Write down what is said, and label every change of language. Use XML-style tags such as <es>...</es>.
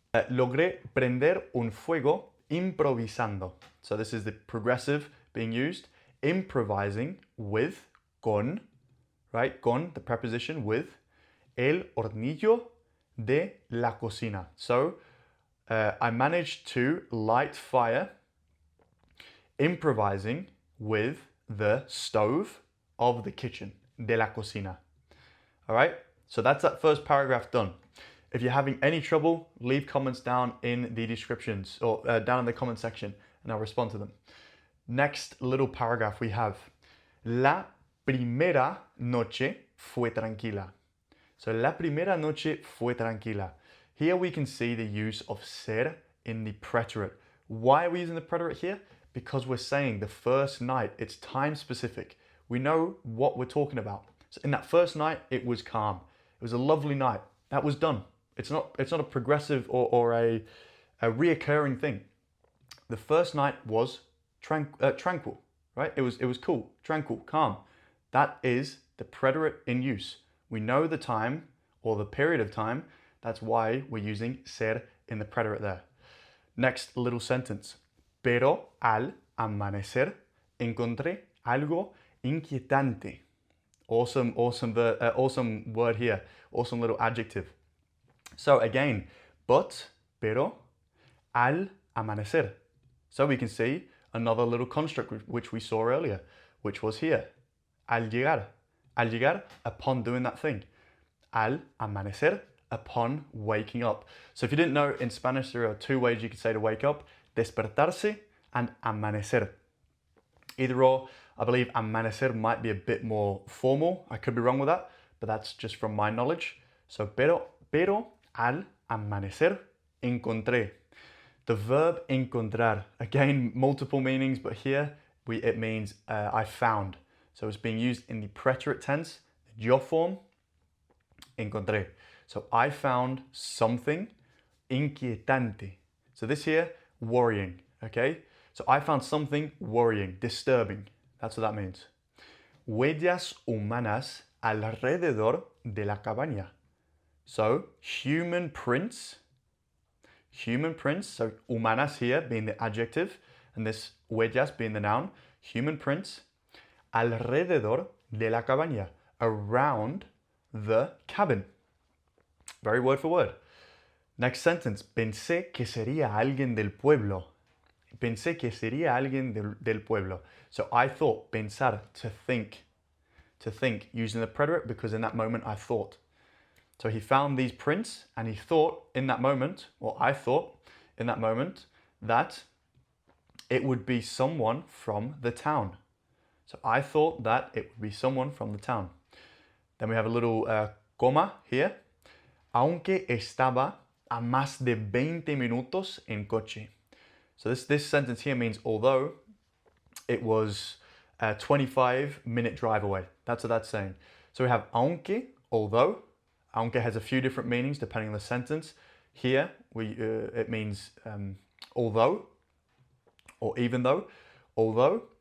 <es>Logré prender un fuego improvisando.</es> <en>So this is the progressive being used. Improvising with, con, right?</en> <es>Con,</es> <en>the preposition with,</en> <es>el hornillo de la cocina.</es> <en>So I managed to light fire improvising with the stove of the kitchen,</en> <es>de la cocina.</es> <en>All right, so that's that first paragraph done. If you're having any trouble, leave comments down in the descriptions or down in the comment section, and I'll respond to them. Next little paragraph we have,</en> <es>la primera noche fue tranquila. So la primera noche fue tranquila.</es> <en>Here we can see the use of ser in the preterite. Why are we using the preterite here? Because we're saying the first night, it's time specific. We know what we're talking about. So in that first night, it was calm. It was a lovely night. That was done. It's not a progressive or a reoccurring thing. The first night was tranquil, right? It was cool, tranquil, calm. That is the preterite in use. We know the time or the period of time. That's why we're using ser in the preterite there. Next little sentence.</en> <es>Pero al amanecer encontré algo inquietante.</es> <en>Awesome word here. Awesome little adjective. So again, but,</en> <es>pero, al amanecer.</es> <en>So we can see another little construct which we saw earlier, which was here.</en> <es>Al llegar. Al llegar,</es> <en>upon doing that thing.</en> <es>Al amanecer,</es> <en>upon waking up. So if you didn't know, in Spanish there are two ways you could say to wake up. Despertarse and amanecer. Either or, I believe amanecer might be a bit more formal. I could be wrong with that, but that's just from my knowledge.</en> <es>So pero al amanecer encontré.</es> <en>The verb encontrar, again, multiple meanings, but here it means I found. So it's being used in the preterite tense, the yo form, encontré. So I found something inquietante. So this here, worrying, okay? So I found something worrying, disturbing. That's what that means.</en> <es>Huellas humanas alrededor de la cabaña.</es> <en>So human prints, so humanas here being the adjective, and this huellas being the noun, human prints,</en> <es>alrededor de la cabaña,</es> <en>around the cabin. Very word for word. Next sentence,</en> <es>pensé que sería alguien del pueblo. Pensé que sería alguien del pueblo.</es> <en>So I thought, pensar, to think, using the preterite because in that moment I thought. So he found these prints and he thought in that moment, or I thought in that moment, that it would be someone from the town. So I thought that it would be someone from the town. Then we have a little coma here.</en> <es>Aunque estaba a más de 20 minutos en coche.</es> <en>So this sentence here means although it was a 25-minute drive away. That's what that's saying. So we have aunque, although. Aunque has a few different meanings depending on the sentence. Here it means although or even though, although.</en>